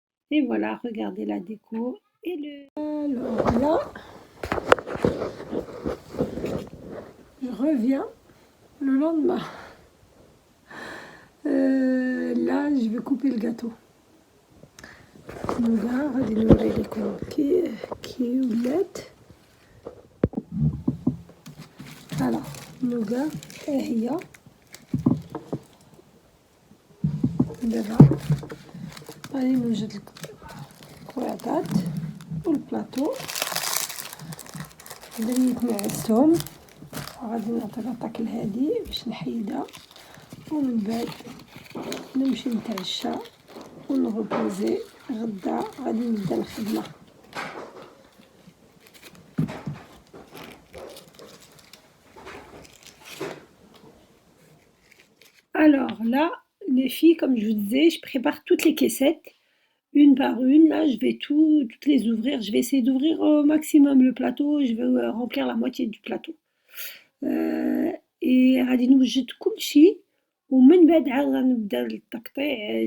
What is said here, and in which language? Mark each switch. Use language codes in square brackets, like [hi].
[fr] Et voilà, regardez la déco. Et alors là, je reviens le lendemain. Là, je vais couper le gâteau. [ar] نوقع غادي نوري لكم كي ولات. فوالا نوقع ها هي دابا غادي نوجد الكريطات والبلاطو دريت نعستهم وغادي نعطي لاطاك لهادي باش نحيدها ومن بعد نمشي نتعشى ونغوبوزي غدا غادي نبدا الخدمة. [fr] Alors là, les filles, comme je vous disais, je prépare toutes les caissettes, une par une. Là, je vais toutes les ouvrir. Je vais essayer d'ouvrir au maximum le plateau. Je vais remplir la moitié du plateau. Et [ar] غادي نوجد كل شيء ومن بعد عاد غنبدا التقطيع.